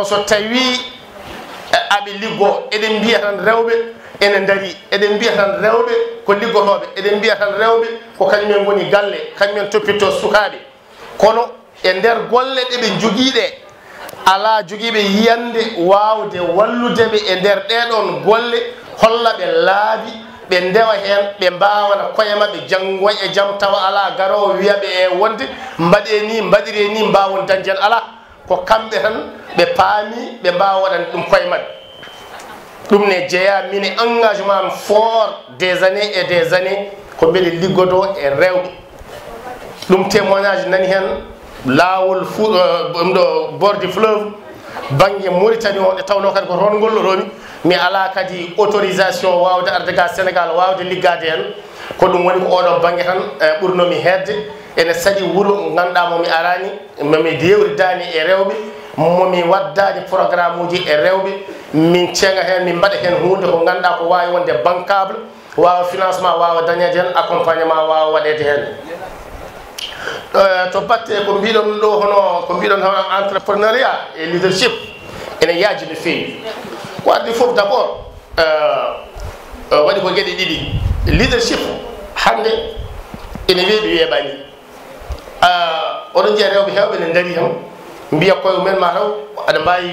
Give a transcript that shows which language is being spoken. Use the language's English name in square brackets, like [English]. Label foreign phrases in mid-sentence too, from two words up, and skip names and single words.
[Fula] so tawi aɓe liggo eɗen mbiya tan rewɓe ene daari eɗen mbiya tan rewɓe ko liggotoɓe eɗen mbiya tan rewɓe ko kañumen goni galle kañumen toppitto sukaɓe kono e nder golle ɗeɓe joguiɗe ala joguiɓe yiyande wawde walludeɓe e nder ɗeɗon golle hollaɓe laabi ɓe ndewa hen ɓe mbawana koye mabɓe janggoy e jaam tawa ala garowo wiyaɓe e wonde mbaɗe ni mbaɗire ni mbawon dañjen ala ko kamɓe tan ɓe paami ɓe mbawa waɗande ɗum koye mabɓe ɗum ne jeeya mine engagement am [French] fort des années et des années [Fula] ko mbeɗe liggodo e rewɓe ɗum témoignage nani hen lawol ɗum ɗo [French] bord du fleuve [Fula] banggue Mauritanie o ɗe tawno kadi ko toon golloromi mi ala kadi autorisation wawde arde ga Sénégal wawde liggade hen ko ɗum woni ko oɗo banggue tan ɓurnomi hedde ene saɗi wuuro ganduɗa momi arani momi dewridani e rewɓe momi waddani programme uji e rewɓe min cenga hen min mbaɗa hen hunde ko ganduɗa ko wawi wonde bancable wawa financement wawa dañede hen accompagnement wawa waɗede hen to batte ko mbiɗon ɗo hono ko mbiɗon hono [French] entrepreneuriat et leadership [Fula] ene yaaji no feewi ko addi foof [French] d' abord [Fula] waɗi ko gueɗe ɗiɗi leadership hande ene weeɓi weeɓani oɗon jiiya rewɓe hewɓe ne daari hen mbiya koye mumen ma taw aɗa mbawi